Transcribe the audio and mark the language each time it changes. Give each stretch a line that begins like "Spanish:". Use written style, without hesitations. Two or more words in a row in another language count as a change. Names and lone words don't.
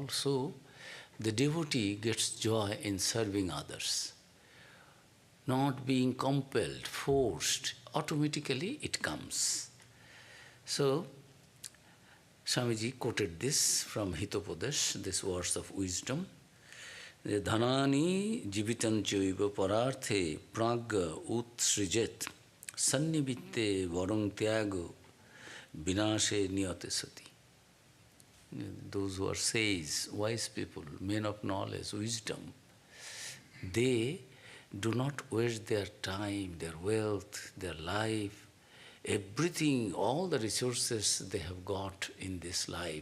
English: So the devotee gets joy in serving others, not being compelled, forced. Automatically it comes. So Swamiji quoted this from Hitopadesh, this verse of wisdom.
Sanskrit: Dhanani jivitanchaiva pararthe pragya utsrijet sannivitte varang tyago vinashe niyate sati.
English: Those who are sages, wise people, men of knowledge, wisdom, they do not waste their time, their wealth, their life, everything, all the resources they have got in this life.